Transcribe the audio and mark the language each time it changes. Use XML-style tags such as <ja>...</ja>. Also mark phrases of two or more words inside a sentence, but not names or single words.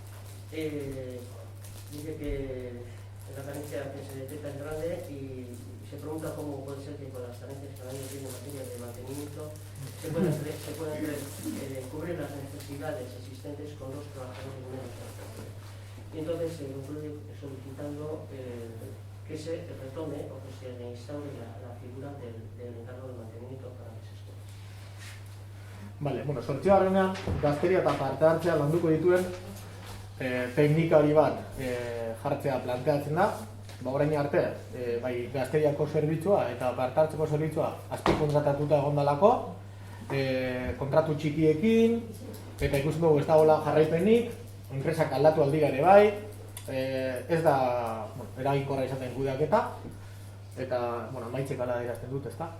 <es>Dice que la carencia que se detecta es grande y se pregunta cómo puede ser que con las carencias que el año tiene en materia de mantenimiento se puedan cubrir las necesidades existentes con los trabajadores menos. Y entonces se concluye solicitando que se retome o que se reinstaure la figura del encargado de mantenimiento para las escuelas. Vale,</es> <eu>bueno, sortzigarrenean gazteria eta parte hartzea landuko dituen teknikari bat jartzea planteatzen da. Orain arte, bai gazteriako zerbitzua eta parte hartzeko zerbitzua azpikontratatuta egon dalako, kontratu txikiekin, eta ikusten dugu ez dagoela jarraipenik, enpresak aldatu aldira ere bai, ez da eraginkorra izaten kudeaketa, eta emaitzek hala adierazten dut, ezta?</eu>